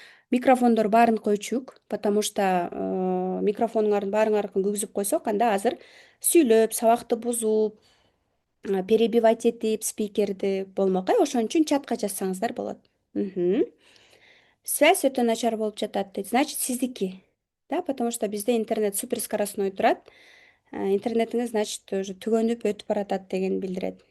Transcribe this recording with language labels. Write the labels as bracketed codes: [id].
[ky] Микрофондор баарыныкы өчүк, [ru] потому что [ky] микрофонуңардын баарыңардыкын күйгүзүп койсок, анда азыр сүйлөп, сабакты бузуп, [ru] перебивать [ky] этип спикерди болмок, ошон үчүн чатка жазсаңыздар болот. [ru] Связь [ky] өтө начар болуп жатат дейт. [ru] Значит, [ky] сиздики. [ru] Да, потому что [ky] бизде [ru] интернет суперскоростной [ky] турат. Интернетиңиз, [ru] значит, уже [ky] түгөнүп өтүп баратат деген билдирет.